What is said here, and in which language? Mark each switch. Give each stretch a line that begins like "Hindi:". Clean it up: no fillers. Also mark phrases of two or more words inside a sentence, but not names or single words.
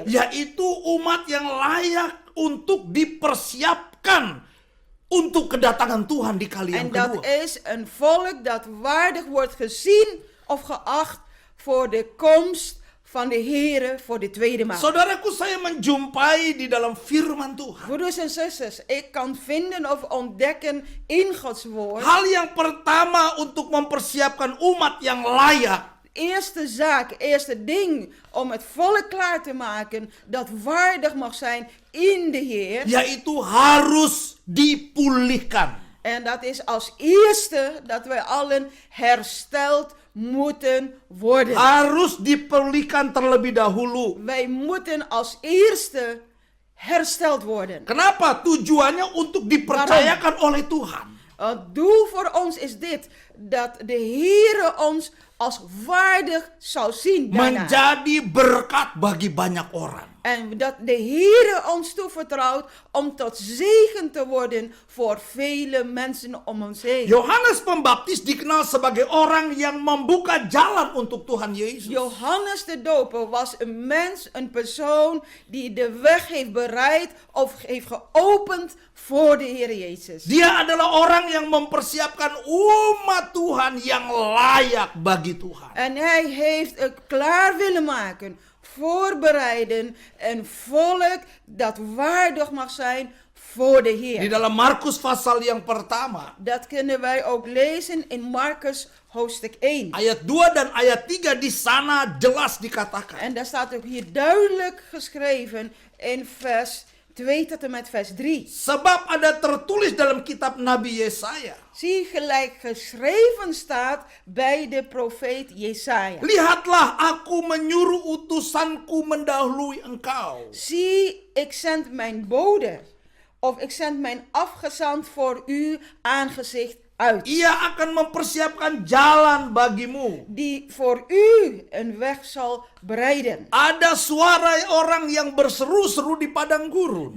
Indonesian: Yaitu umat yang layak untuk dipersiapkan untuk kedatangan Tuhan di kali yang
Dutch: En dat
Indonesian: kedua.
Dutch: is een volk dat waardig wordt gezien of geacht voor de komst van de Heer voor de tweede maal.
Indonesian: Saudaraku, saya menjumpai di dalam firman Tuhan.
Dutch: Broeders en zusters, ik kan vinden of ontdekken in Gods woord.
Indonesian: Hal yang pertama untuk mempersiapkan umat yang layak,
Dutch: Eerste zaak, eerste ding om het volk klaar te maken dat waardig mag zijn in de Heer.
Indonesian: yaitu harus dipulihkan.
Dutch: En dat is als eerste dat wij allen hersteld moeten worden.
Indonesian: Harus dipulihkan terlebih dahulu.
Dutch: Wij moeten als eerste hersteld worden.
Indonesian: Kenapa? Tujuannya untuk dipercayakan oleh Tuhan.
Dutch: Het doel voor ons is dit, dat de Heer ons als waardig zou zien daarna.
Indonesian: Menjadi berkat bagi banyak orang.
Dutch: En dat de Heer ons toevertrouwt om tot zegen te worden voor vele mensen om ons heen.
Indonesian: Yohanes Pembaptis dikenal sebagai orang yang membuka jalan untuk Tuhan Yesus.
Dutch: Johannes de Doper was een mens, een persoon die de weg heeft bereid of heeft geopend voor de Heer Jezus.
Indonesian: Dia adalah orang yang mempersiapkan umat Tuhan yang layak bagi Tuhan.
Dutch: En hij heeft het klaar willen maken, voorbereiden een volk dat waardig mag zijn voor de
Indonesian: Di
Dutch: Heer.
Indonesian: dalam Markus pasal yang pertama,
Dutch: Dat kunnen wij ook lezen in Markus hoofdstuk 1.
Indonesian: ayat 2 dan ayat 3 di sana jelas dikatakan.
Dutch: En daar staat ook hier duidelijk geschreven in vers 2 tot en met vers 3.
Indonesian: Sebab ada tertulis dalam kitab Nabi Yesaya.
Dutch: Zie gelijk geschreven staat bij de profeet Jesaja.
Indonesian: Lihatlah, aku menyuruh utusanku mendahului engkau.
Dutch: Zie, ik zend mijn bode, of ik zend mijn afgezant voor uw aangezicht uit.
Indonesian: Ia akan mempersiapkan jalan bagimu.
Dutch: Die voor u een weg zal bereiden.
Indonesian: Ada suara orang yang berseru-seru di padang gurun.